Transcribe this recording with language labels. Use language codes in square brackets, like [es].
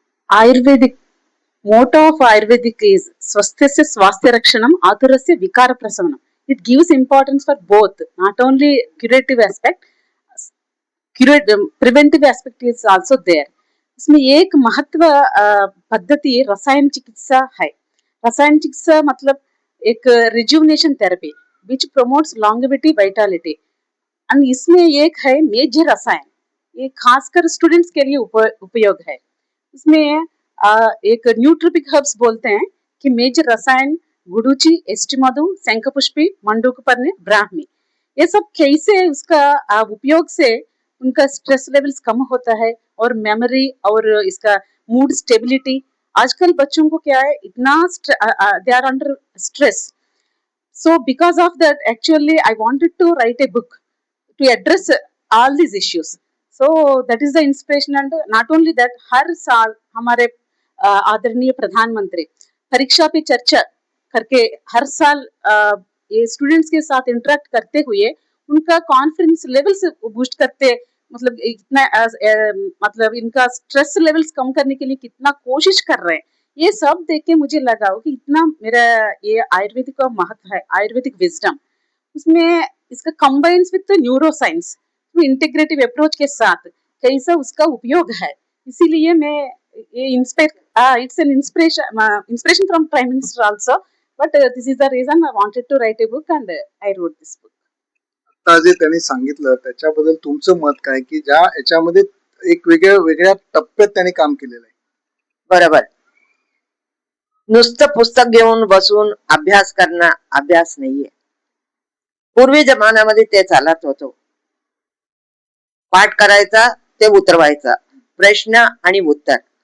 [en] ayurvedic motto of ayurvedic is [sa] स्वस्थस्य स्वास्थ्य रक्षणम, आतुरस्य विकार प्रशमनम. [en] It gives importance for both, not only curative aspect, preventive aspect is also there. [hi] इसमें एक महत्व पद्धति रसायन चिकित्सा है. रसायन चिकित्सा मतलब एक rejuvenation therapy [en] which promotes longevity vitality. [hi] And इसमें एक है मेजर रसायन, ये खासकर स्टूडेंट्स के लिए उपयोग है. इसमें एक न्यूट्रोपिक हर्ब्स बोलते हैं कि मेजर रसायन गुडुची, एस्टिमधु, शंखपुष्पी, मंडूकपर्णी, ब्राह्मी, ये सब कैसे उसका उपयोग से उनका स्ट्रेस लेवल्स कम होता है और मेमोरी और इसका मूड स्टेबिलिटी. आजकल बच्चों को क्या है, इतना [en] They are under stress. So because of that, actually I wanted to write a book to address all these issues. So that is the inspiration. And not only that, [hi] हर साल हमारे आदरणीय प्रधानमंत्री परीक्षा पे चर्चा करके हर साल ये स्टूडेंट्स के साथ इंटरेक्ट करते हुए उनका कॉन्फिडेंस लेवल्स बूस्ट करते, मतलब इतना मतलब इनका स्ट्रेस लेवल्स कम करने के लिए कितना कोशिश कर रहे हैं. ये सब देख के मुझे लगा कि इतना मेरा ये आयुर्वेदिक का महत्व है, आयुर्वेदिक विजडम, उसमें इसका combines with neuro science integrative approach के साथ कैसा उसका उपयोग है. इसीलिए मैं ये [en] It's an inspiration from prime minister also, but this is the reason I wanted to write a book and I wrote this book. [mr] आता जे त्यांनी सांगितलं त्याच्याबद्दल तुमचं मत काय, की ज्या याच्यामध्ये एक वेगळ्या टप्प्यात त्यांनी काम केलेलं आहे. बरोबर. नुसतं पुस्तक घेऊन बसून अभ्यास करणं अभ्यास नाहीये. पूर्वी जमान्यामध्ये ते चालत होतो. पाठ करायचा, ते उतरवायचा, प्रश्न आणि उत्तर.